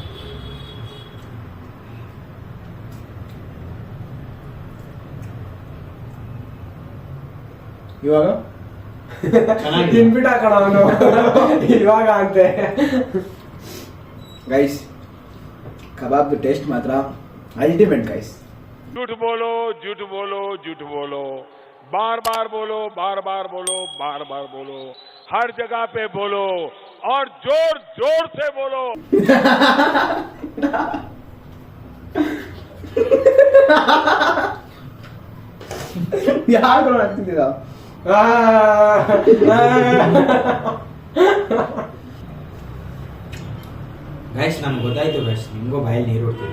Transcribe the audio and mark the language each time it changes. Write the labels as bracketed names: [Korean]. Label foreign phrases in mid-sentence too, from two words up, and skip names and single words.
[Kannada] ಇವಾಗ ತಿನ್ಬಿಟ್ಟು ಹಾಕೋಣ ಅವನು ಇವಾಗ ಅಂತೆ. ಗೈಸ್ ಕಬಾಬ್ ಟೇಸ್ಟ್ ಮಾತ್ರ ಅಲ್ಟಿಮೇಟ್ ಗೈಸ್. [Hindi] झूठ बोलो झूठ बोलो झूठ बोलो, बार बार बोलो बार बार बोलो बार बार बोलो, हर जगह पे बोलो और जोर जोर से बोलो. [Kannada] ಯಾರು ಆಗ್ತಿದ್ದೀರಾ? ಗೈಸ್ ನಮ್ಗೆ ಗೊತ್ತಾಯ್ತು ಗೈಸ್, ನಿಮಗೂ ಬಾಯಲ್ಲಿ ನೀರು ಹೊಡ್ತೀವಿ.